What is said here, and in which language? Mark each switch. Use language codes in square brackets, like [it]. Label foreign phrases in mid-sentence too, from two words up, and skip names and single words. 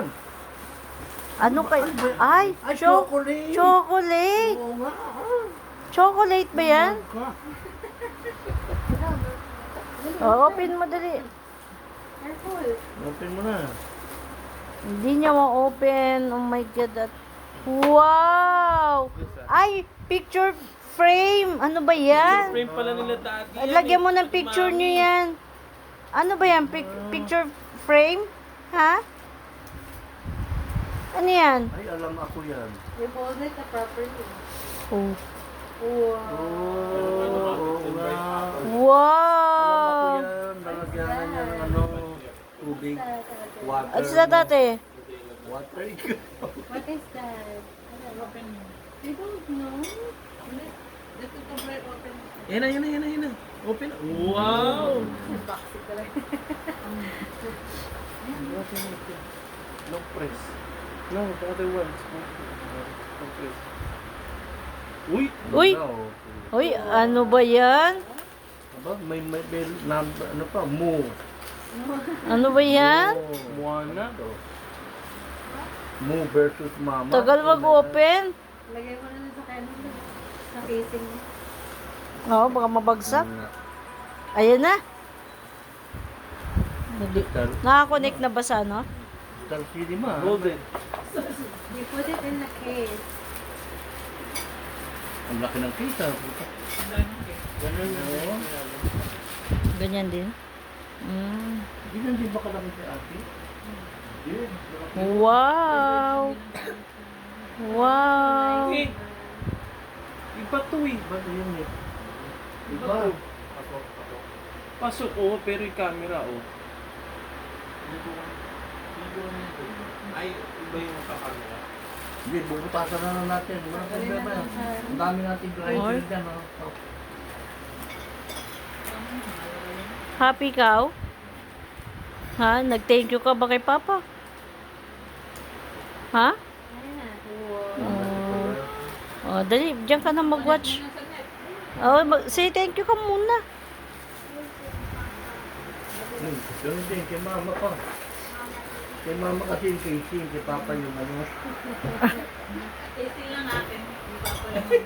[tl] Ano kay... Ay, [en] Ay, chocolate. chocolate. [tl] Oo nga. Chocolate ba yan? Oh, open mo dali. [en] Careful. [tl] Open mo na. Hindi niya ma-open. [en] Oh my God. [tl] Wow! Ay, [en] picture frame. [tl] Ano ba yan? Frame pala nila dati. Lagyan mo ng picture niyo yan. Ano ba yan? [en] Picture frame? [tl] Ha? Ano yan? Ay, alam ako yan. [en] You hold it properly. Oh. Wow. [tl] Oo nga. Alam ako Wow! yan. Lalagyanan niya ng ano, tubig. [en] Water. [tl] Ano sa dati? [en] Water. What is that? You don't know? [tl] Yan na. Open. Wow! Boxy ka lang. [en] No press. No, the other ones. No press. Uy! Uy! No. [tl] Uy, ano ba yan? Aba, may number, ano pa, mo. Ano ba yan? Moana. Mo versus mama. Tagal mag-open. Lagay mo na sa kanin. Sa casing mo. Oo, baka mabagsak. Ano Ayan na. Star, Nakakonect na ba sa ano? Star Cinema. [en] Golden. You put it in the case. [tl] Ang laki ng case, ha? Ganun na. Ganyan din. Mm. Ganyan din ba kalaki si ate? Yun. Wow! Wow! Eh, iba to eh. Ba't yun eh? Iba to. Pasok oh, pero yung camera oh. Ay, iba yung camera. Hindi, bubutasan na lang natin. Walang problema yan. Ang dami natin grinder dyan, oh. Happy ka? Ha? Nag-thank you ka ba kay Papa? Ha? Ayun na. Wow. Oh, dali, diyan ka na mag-watch. Oh, [en] say thank you [tl] ka muna. Ganun din, kay mama pa. Kay mama kasi yung casing, kay papa yung ano. Casing lang natin.